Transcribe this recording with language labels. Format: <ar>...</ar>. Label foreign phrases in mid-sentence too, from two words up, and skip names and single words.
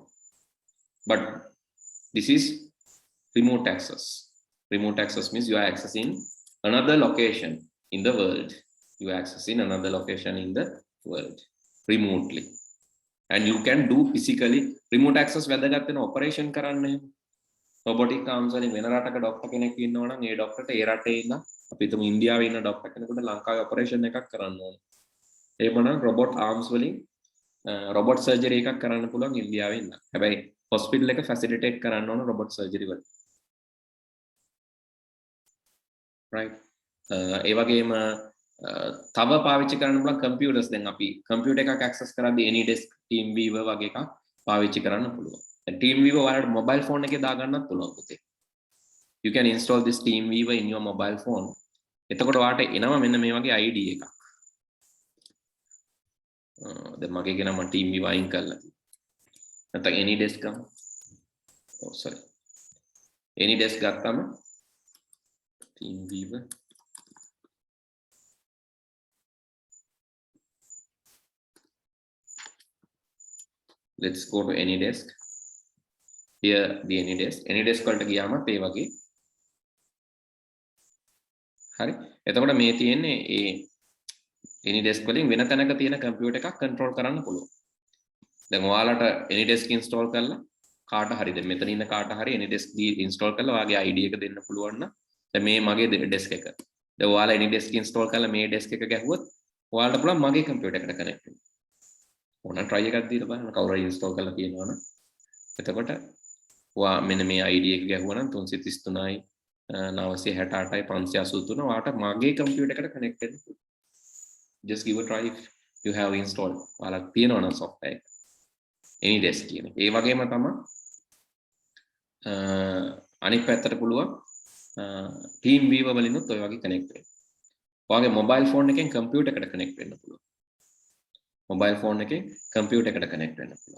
<en>But this is remote access. Remote access means you are accessing another location in the world. You are accessing another location in the world remotely. And you can do physically remote access whether operation</en> <si>කරන්නේ</si> <en>robotic arms</en> <si>වලින් වෙන රටක ડોක්ටර් කෙනෙක් ඉන්නවා නම් ඒ ડોක්ටර්ට ඒ රටේ ඉන්න අපි හිතමු ඉන්දියාවේ ඉන්න ડોක්ටර් කෙනෙකුට ලංකාවේ ඔපරේෂන් එකක් කරන්න ඕනේ. එහෙමනම්</si> <en>robot arms</en> <si>වලින්</si> <en>robot surgery</en> <si>එකක් කරන්න පුළුවන් ඉන්දියාවේ ඉන්න. හැබැයි hospital එක facilitate කරන්න ඕන</si> <en>robot surgery</en> <si>වල. Right. ඒ වගේම තව පාවිච්චි කරන්න පුළුවන් computers දැන් අපි computer එකක් access කරද්දී AnyDesk TeamViewer වගේ එකක් පාවිච්චි කරන්න පුළුවන්. TeamViewer ඔයාලට</si> <en>mobile phone</en> <si>එකේ දාගන්නත් පුළුවන් පුතේ.</si> <en>You can install this TeamViewer in your mobile phone.</en> <si>එතකොට ඔයාලට එනවා මෙන්න මේ වගේ ID එකක්. දැන් මගේ එක නම TeamViewer අයින් කරලා තියෙනවා. නැත්නම් AnyDesk ගමු.</si> <en>Oh sorry. AnyDesk ගත්තම TeamViewer let's go to AnyDesk. Here the AnyDesk.</en> <si>AnyDesk වලට ගියාමත් ඒ වගේ. හරි. එතකොට මේ තියෙන්නේ ඒ AnyDesk වලින් වෙන තැනක තියෙන කම්පියුටර් එකක් කන්ට්‍රෝල් කරන්න පුළුවන්. දැන් ඔයාලට AnyDesk install කරලා කාට හරි දැන් මෙතන ඉන්න කාට හරි AnyDesk install කරලා ඔයාගේ ID එක දෙන්න පුළුවන් නම් දැන් මේ මගේ desk එක. දැන් ඔයාලා AnyDesk install කරලා මේ desk එක ගැහුවොත් ඔයාලට පුළුවන් මගේ කම්පියුටර් එකට connect වෙන්න. ඕන try එකක් දීලා බලන්න කවුරු හරි install කරලා තියෙනවනම් එතකොට ඔයා මෙන්න මේ ID එක ගැහුවා නම් 333යි 968යි 583 ඔයාට මගේ කම්පියුටර් එකට connect වෙන්න පුළුවන්.</si> <en>Just give a try if you have installed</en> <si>ඔයාලා තියෙනවනම්</si> <en>software එක.</en> <si>AnyDesk කියන එක. ඒ වගේම තමයි අනිත් පැත්තට පුළුවන් TeamViewer වලිනුත් ඔය වගේ connect වෙන්න. ඔයාගේ</si> <en>mobile phone</en> <si>එකෙන් කම්පියුටර් එකට connect වෙන්න පුළුවන්.</si> <en>mobile phone</en> <si>එකෙන් කම්පියුටර් එකට connect වෙන්න පුළුවන්.</si>